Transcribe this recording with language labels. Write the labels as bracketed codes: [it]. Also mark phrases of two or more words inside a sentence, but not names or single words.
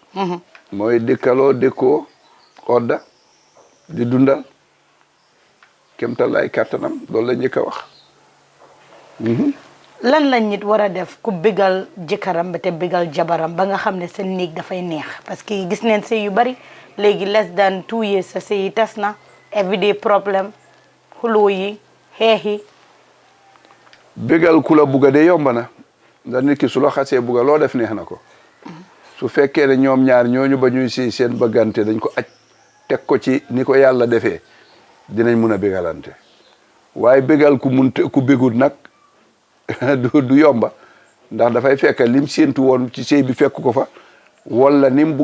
[wo] mooy dëkkaloo dëkkoo odda di dundal kemtal ay kàttanam loolu la njëkk a wax. lan la nit war a def ku bégal jëkkëram ba te bégal jabaram ba nga xam ne seen néeg dafay neex [fr] parce que [wo] gis neen sëy yu bari léegi [en] less than 2 years [wo] sa sëy yi tas na everyday problème xuloo yi xeex yi. bégal ku la bugga de yomb na ndax nit ki su la xasee bugga loo def neex na ko su fekkee ne ñoom ñaar ñooñu ba ñuy sëy seen bëggante dañ ko aj teg ko ci ni ko yàlla defee dinañ mun a bégalante waaye bégal ku bégul nag du yomba ndax dafay fekk lim séentu woon ci sëy bi fekk ko fa wala nim bugg